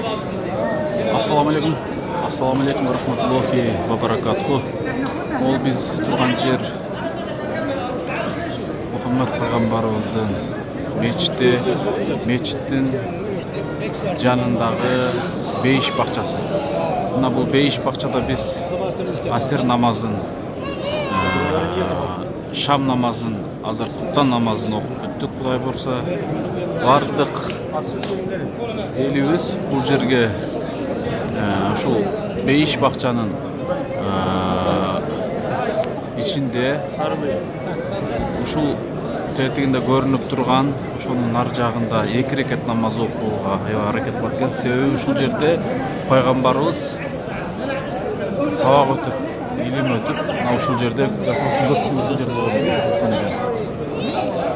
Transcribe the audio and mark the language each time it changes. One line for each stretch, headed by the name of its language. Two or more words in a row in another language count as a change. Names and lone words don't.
Arabic: السلام عليكم. السلام عليكم رحمة الله وبركاته.
Kazakh: Ол біз тұрған жер Мұхаммад пайғамбарымыздың мечіті, мечіттің жанындағы бейіш бақшасы. Мына бұл бейіш бақшада біз асер намазын, шам намазын, азыр құптан намазын оқып бүттік. Құдай болса, бардық еліміз бұл жерге
Kyrgyz: ушул бейиш бакчанын ичинде ушул тетигинде көрүнүп турган ошонун нар жагында 2 рекет намаз окууга аракет кылат экен. Себеби ушул жерде пайгамбарыбыз сабак өтүп, илим өтүп, мына ушул жерде жашоосун көпчүлүгү ушул жерде болгон экен.